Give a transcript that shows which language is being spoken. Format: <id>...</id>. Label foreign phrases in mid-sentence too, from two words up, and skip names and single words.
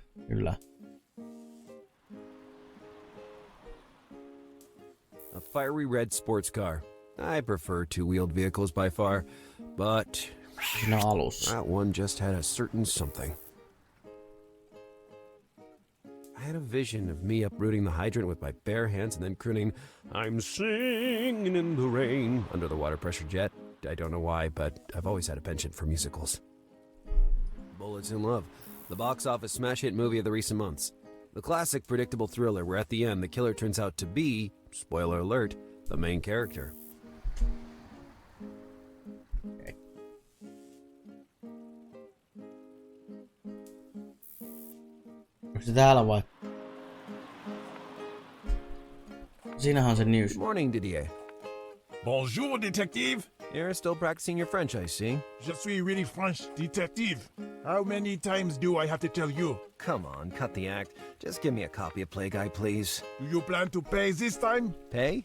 <fi>Kyllä.</fi> <en>A fiery red sports car. I prefer two-wheeled vehicles by far, but</en> <fi>Siinä alussa.</fi> <en>that one just had a certain something. I had a vision of me uprooting the hydrant with my bare hands and then crooning, "I'm singing in the rain" under the water pressure jet. I don't know why, but I've always had a penchant for musicals. Bullets in Love, the box office smash hit movie of the recent months. The classic predictable thriller where at the end the killer turns out to be, spoiler alert, the main character.</en> <fi>Okay. Onko se täällä vai? Siinähän on se news.</fi> <en>Good morning, Didier.</en> <fr>Bonjour, detective.</fr> <en>You're still practicing your French, I see.</en> <fr>Je suis</fr> <en>really French detective. How many times do I have to tell you? Come on, cut the act. Just give me a copy of Play Guy, please. Do you plan to pay this time? Pay?</en>